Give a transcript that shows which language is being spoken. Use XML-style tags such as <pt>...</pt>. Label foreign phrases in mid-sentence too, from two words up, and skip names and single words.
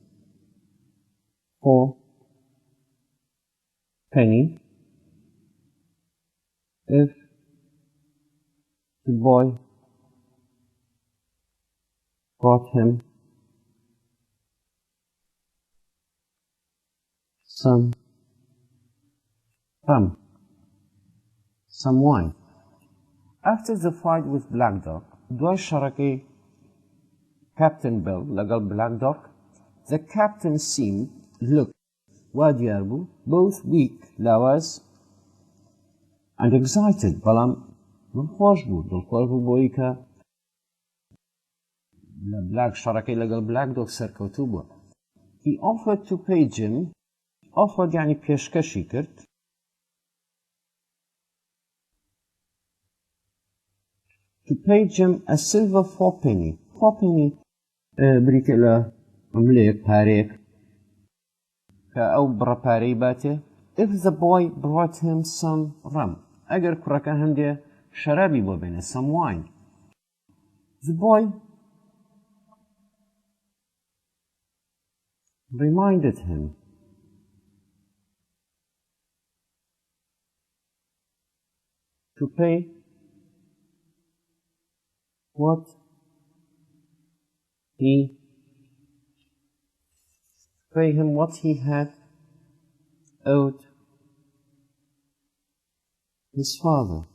<en>for penny if the boy brought him some rum, some wine. After the fight with Black Dog,</en> <ckb>دوای شەڕەکەی Captain Bill لەگەڵ Black Dog,</ckb> <en>the captain seemed, looked,</en> <ckb>وا دیار بوو,</ckb> <en>both weak, لاواز, and excited,</en> <ckb>بەڵام دڵخۆش بوو بۆی کە لە شەڕەکەی لەگەڵ Black Dog سەرکەوتوو بووە.</ckb> <en>He offered to pay Jim, offered</en> <ckb>یعنی پێشکەشی کرد,</ckb> <en>to pay Jim a silver fourpenny.</en> <ckb>Fourpenny بریتە لە ئەملەیەک پارەیەک کە ئەو بڕە پارەی باتێ</ckb> <en>if the boy brought him some rum.</en> <ckb>ئەگەر کوڕەکە هەندێ شەرابی بۆ بێنێ,</ckb> <en>some wine. The boy reminded him to pay what he had owed his father.</en>